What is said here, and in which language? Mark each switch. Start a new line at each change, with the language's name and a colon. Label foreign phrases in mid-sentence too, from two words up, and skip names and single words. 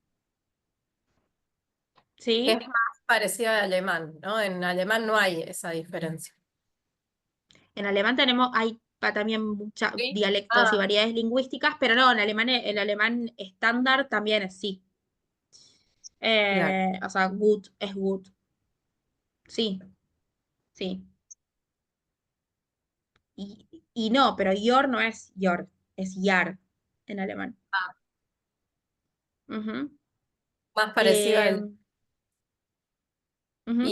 Spanish: Es ¿Sí? más parecida al alemán, ¿no? En alemán no hay esa diferencia. En alemán hay también muchos ¿Sí? dialectos y Ah, variedades lingüísticas, pero no, en alemán, el alemán estándar también es sí. claro. O sea, gut es gut. Sí, sí. Y no, pero yor no es yor, es yar en alemán. Ah, Ujú. más parecido Eh, al ujú.